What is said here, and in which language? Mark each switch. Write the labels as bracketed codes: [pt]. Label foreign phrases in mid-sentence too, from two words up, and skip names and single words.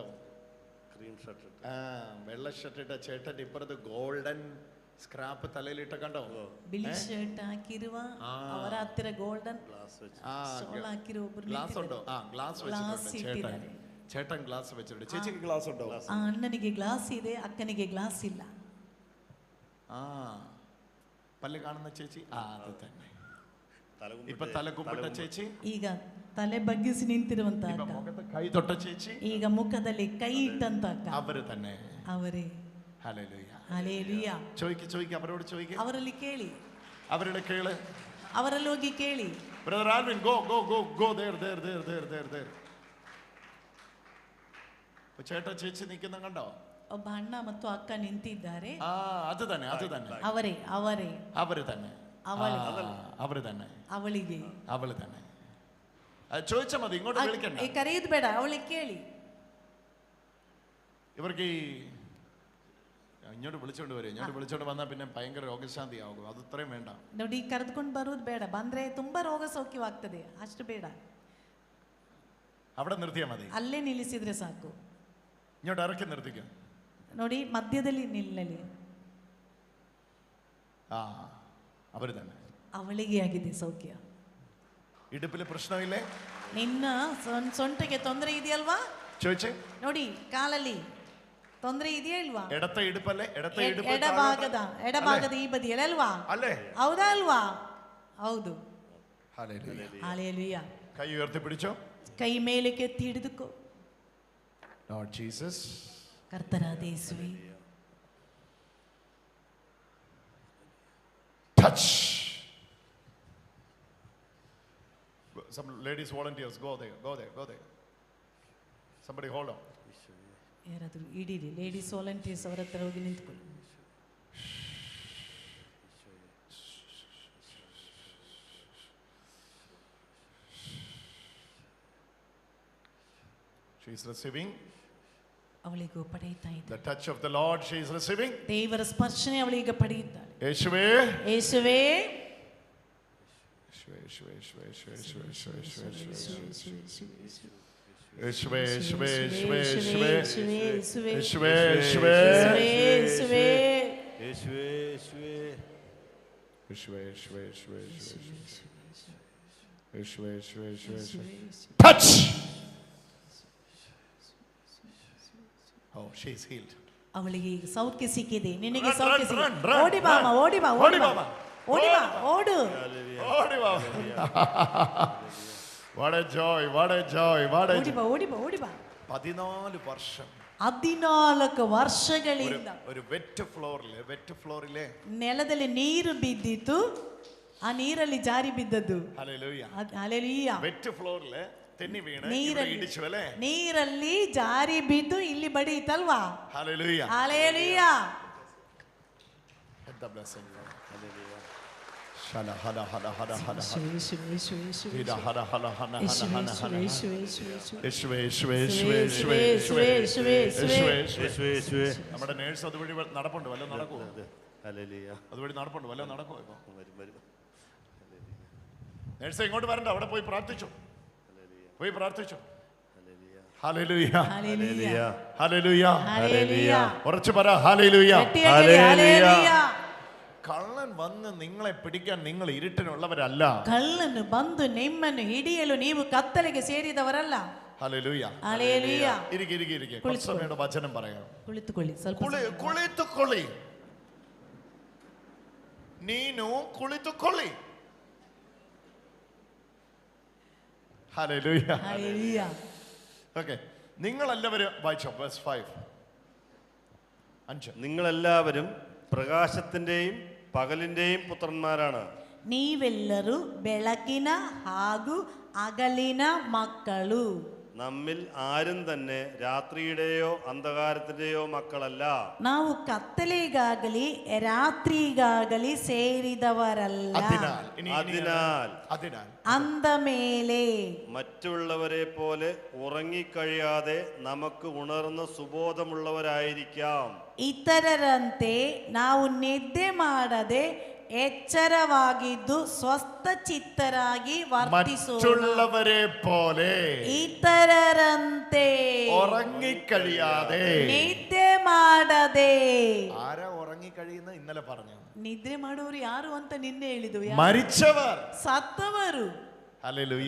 [en] Cream shirt. [ml] വെള്ള ഷർട്ട് ഇട്ട ചേട്ടൻ ഇപ്പുറത്ത് [en] golden scrap [ml] തലയിലിട്ട കണ്ടോ? [kn] ಬಿಳಿ ಶರ್ಟ್ ಹಾಕಿರುವ ಅವರ ಹತ್ತಿರ [en] golden shawl [kn] ಹಾಕಿರುವ ಒಬ್ಬರು [ml] ഗ്ലാസ് ഉണ്ടോ? ഗ്ലാസ് വെച്ചിട്ടുണ്ട് ചേട്ടൻ ഗ്ലാസ് വെച്ചിട്ടുണ്ട്. ചേച്ചിക്ക് ഗ്ലാസ് ഉണ്ടോ? [kn] ಅಣ್ಣನಿಗೆ ಗ್ಲಾಸ್ ಇದೆ, ಅಕ್ಕನಿಗೆ ಗ್ಲಾಸ್ ಇಲ್ಲ. [ml] പല്ല് കാണുന്ന ചേച്ചി അത് തന്നെ. ഇപ്പൊ തലകുപ്പിട്ട ചേച്ചി, [kn] ಈಗ ತಲೆ ಬಗ್ಗಿಸಿ ನಿಂತಿರುವಂತ ಅಕ್ಕ, [ml] മുഖത്ത് കൈ തൊട്ട ചേച്ചി, [kn] ಈಗ ಮುಖದಲ್ಲಿ ಕೈ ಇಟ್ಟಂತ ಅಕ್ಕ, [ml] അവര് തന്നെ. [kn] ಅವರೇ. [ml] ഹല്ലേലൂയ. [kn] ಹಾಲೆಲೂಯ. [ml] ചോദിക്ക് അവരോട് ചോദിക്ക്. [kn] ಅವರಲ್ಲಿ ಕೇಳಿ, [ml] അവരുടെ കേള്. [kn] ಅವರಲ್ಲಿ ಹೋಗಿ ಕೇಳಿ. [ml] ബ്രദർ ആൽവിൻ, [en] go there. [ml] ചേട്ടൻ ചേച്ചി നിൽക്കുന്ന കണ്ടോ? [kn] ಒಬ್ಬ ಅಣ್ಣ ಮತ್ತು ಅಕ್ಕ ನಿಂತಿದ್ದಾರೆ. [ml] അത് തന്നെ. [kn] ಅವರೇ. [ml] അവര് തന്നെ. അവര് തന്നെ. [kn] ಅವಳಿಗೆ. [ml] അവള് തന്നെ. ചോദിച്ചാൽ മതി, ഇങ്ങോട്ട് വിളിക്കണ്ട. [kn] ಕರೆಯುದು ಬೇಡ, ಅವಳಿಗೆ ಕೇಳಿ. [ml] ഇവർക്ക് ഇങ്ങോട്ട് വിളിച്ചോണ്ട് വന്നാൽ പിന്നെ ഭയങ്കര രോഗശാന്തി ആകും. അത് ഇത്രയും വേണ്ട. [kn] ನೋಡಿ, ಕರೆದುಕೊಂಡು ಬರುವುದು ಬೇಡ, ಬಂದ್ರೆ ತುಂಬಾ ರೋಗ ಸೌಖ್ಯವಾಗ್ತದೆ, ಅಷ್ಟು ಬೇಡ. [ml] അവിടെ നിർത്തിയാൽ മതി. [kn] ಅಲ್ಲೇ ನಿಲ್ಲಿಸಿದ್ರೆ ಸಾಕು. [ml] ഇങ്ങോട്ട് ഇറക്കി നിർത്തിക്കും. [kn] ನೋಡಿ, ಮಧ್ಯದಲ್ಲಿ ನಿಲ್ಲಲಿ. [ml] അവര് തന്നെ. [kn] ಅವಳಿಗೆ ಆಗಿದೆ ಸೌಖ್ಯ. [ml] ഇടുപ്പില് പ്രശ്നമില്ലേ? [kn] ನಿನ್ನ ಸೊಂಟಕ್ಕೆ ತೊಂದರೆ ಇದೆಯಲ್ವಾ? [ml] ചോദിച്ചേ. [kn] ನೋಡಿ, ಕಾಲಲ್ಲಿ ತೊಂದರೆ ಇದೆಯಾ ಇಲ್ವಾ? [ml] എടത്തെ ഇടുപ്പല്ലേ? [kn] ಎಡಭಾಗದ ಈ ಬದಿಯಲ್ಲಿ ಅಲ್ವಾ? ಅಲ್ಲೇ. ಹೌದಾ ಅಲ್ವಾ? ಹೌದು. [ml] ഹല്ലേലൂയ. [kn] ಹಾಲೆಲೂಯ. [ml] കൈ ഉയർത്തി പിടിച്ചോ. [kn] ಕೈ ಮೇಲಕ್ಕೆ ಎತ್ತಿ ಹಿಡಿದುಕೋ. [en] Lord Jesus. [kn] ಕರ್ತನಾದ ಯೇಸುವೇ, [en] Touch. Some ladies volunteers, go there, go there, go there. Somebody hold on. [kn] ಯಾರಾದರೂ ಇಡೀರಿ. [en] ladies volunteers [kn] ಅವರ ಹತ್ರ ಹೋಗಿ ನಿಂತ್ಕೊಳ್ಳಿ. [en] She is receiving [kn] ಅವಳಿಗೂ ಪಡೆಯುತ್ತಾ ಇದ್ದಾಳೆ. [en] the touch of the Lord. She is receiving. [kn] ದೇವರ ಸ್ಪರ್ಶನೆ ಅವಳಿಗೆ ಪಡೆಯುತ್ತಾಳೆ. ಯೇಸುವೇ, ಯೇಸುವೇ, ಯೇಸುವೇ, ಯೇಸುವೇ, ಯೇಸುವೇ, ಯೇಸುವೇ, ಯೇಸುವೇ, ಯೇಸುವೇ, ಯೇಸುವೇ, ಯೇಸುವೇ, ಯೇಸುವೇ, ಯೇಸುವೇ, ಯೇಸುವೇ, ಯೇಸುವೇ, ಯೇಸುವೇ, ಯೇಸುವೇ, [ml] യേശുവേ യേശുവേ [kn] ಯೇಸುವೇ, ಯೇಸುವೇ, ಯೇಸುವೇ, ಯೇಸುವೇ, ಯೇಸುವೇ, ಯೇಸುವೇ. [en] Touch. Oh, she is healed. [kn] ಅವಳಿಗೆ ಈಗ ಸೌಖ್ಯ ಸಿಕ್ಕಿದೆ. ನಿನಗೆ [en] Run, [kn] ಸೌಖ್ಯ [en] run, [kn] ಸಿಕ್ಕಿದೆ. [en] run, run, [kn] ಓಡಿ ಬಾ ಅಮ್ಮ, ಓಡಿ ಬಾ, ಓಡಿ ಬಾ, ಓಡಿ ಬಾ, ಓಡು. ಓಡಿ ಬಾ. [en] What a joy, what a joy, what a [kn] ಓಡಿ [en] joy. [kn] ಬಾ, ಓಡಿ ಬಾ, ಓಡಿ ಬಾ. [ml] 14 വർഷം [kn] 14 ವರ್ಷಗಳಿಂದ [ml] ഒരു [en] wet floorile [kn] ನೆಲದಲ್ಲಿ ನೀರು ಬಿದ್ದಿತ್ತು. ಆ ನೀರಲ್ಲಿ ಜಾರಿ ಬಿದ್ದದ್ದು. [ml] ഹല്ലേലൂയ. [kn] ಹಲ್ಲೆಲೂಯಾ. [en] wet floorile [ml] തെന്നി വീണ് ഇവിടെ [kn] ನೀರಲ್ಲಿ [ml] ഇടിച്ചു അല്ലേ? [kn] ನೀರಲ್ಲಿ ಜಾರಿ ಬಿದ್ದು ಇಲ್ಲಿ ಬಡಿಯಿತಲ್ವಾ? [ml] ഹല്ലേലൂയ. [kn] ಹಲ್ಲೆಲೂಯಾ. [en] The blessing. Hallelujah. Shala hala hala hala hala. Ida hala hala hala hala hala. [ml] യേശുവേ, യേശുവേ, യേശുവേ, യേശുവേ, യേശുവേ, യേശുവേ, യേശുവേ. നമ്മുടെ നേഴ്സ് അതുവഴി നടപ്പുണ്ട്, വല്ലതും നടക്കുമോ? ഹല്ലേലൂയ. അതുവഴി നടപ്പുണ്ട്, വല്ലതും നടക്കുമോ ഇപ്പൊ? വരും. നേഴ്സ് ഇങ്ങോട്ട് വരണ്ട, അവിടെ പോയി പ്രാർത്ഥിച്ചു, പോയി പ്രാർത്ഥിച്ചു. ഹല്ലേലൂയ, ഹല്ലേലൂയ, ഹല്ലേലൂയ, ഹല്ലേലൂയ. ഉറച്ചു പറ ഹല്ലേലൂയ. ഹല്ലേലൂയ. കള്ളൻ വന്ന് നിങ്ങളെ പിടിക്കാൻ നിങ്ങൾ ഇരുട്ടിനുള്ളവരല്ല. [kn] ಕಳ್ಳನು ಬಂದು ನಿಮ್ಮನ್ನು ಹಿಡಿಯಲು ನೀವು ಕತ್ತಲೆಗೆ ಸೇರಿದವರಲ್ಲ. [ml] ഹല്ലേലൂയ. ഹല്ലേലൂയ. ഇരിക്കെ കുറച്ച് സമയയുടെ വചനം പറയാം. [kn] ಕುಳಿತುಕೊಳ್ಳಿ ಸ್ವಲ್ಪ. ಕುಳಿತುಕೊಳ್ಳಿ, ನೀನು ಕುಳಿತುಕೊಳ್ಳಿ. [ml] ഹല്ലേലൂയ. ഹല്ലേലൂയ. ഓക്കേ, നിങ്ങളെല്ലാവരും വായിച്ചോ വേഴ്സ് 5. നിങ്ങളെല്ലാവരും പ്രകാശത്തിന്റെയും പകലിന്റെയും പുത്രന്മാരാണ്. [kn] ನೀವೆಲ್ಲರೂ ಬೆಳಕಿನ ಹಾಗೂ ಹಗಲಿನ ಮಕ್ಕಳು. [ml] നമ്മിൽ ആരും തന്നെ രാത്രിയുടെയോ അന്ധകാരത്തിന്റെയോ മക്കളല്ല. [kn] ನಾವು ಕತ್ತಲೆಗಾಗಲಿ ರಾತ್ರಿಗಾಗಲಿ ಸೇರಿದವರಲ್ಲ. [ml] അതിനാൽ [kn] ಅಂದ ಮೇಲೆ [ml] മറ്റുള്ളവരെ പോലെ ഉറങ്ങിക്കഴിയാതെ നമുക്ക് ഉണർന്ന സുബോധമുള്ളവരായിരിക്കാം. [kn] ಇತರರಂತೆ ನಾವು ನಿದ್ದೆ ಮಾಡದೆ ಎಚ್ಚರವಾಗಿದ್ದು ಸ್ವಸ್ಥ ಚಿತ್ತರಾಗಿ ವರ್ತಿಸೋಣ. [ml] മറ്റുള്ളവരെ പോലെ [kn] ಇತರರಂತೆ [ml] ഉറങ്ങിക്കഴിയാതെ. [kn] ನಿದ್ದೆ ಮಾಡದೆ. [ml] ആരാ ഉറങ്ങിക്കഴിയുന്ന? ഇന്നലെ പറഞ്ഞു. [kn] ನಿದ್ರೆ ಮಾಡೋರು ಯಾರು ಅಂತ ನಿನ್ನೆ ಹೇಳಿದ್ವು. [ml] മരിച്ചവർ, [kn] ಸತ್ತವರು. [ml] ഹല്ലേലൂയ,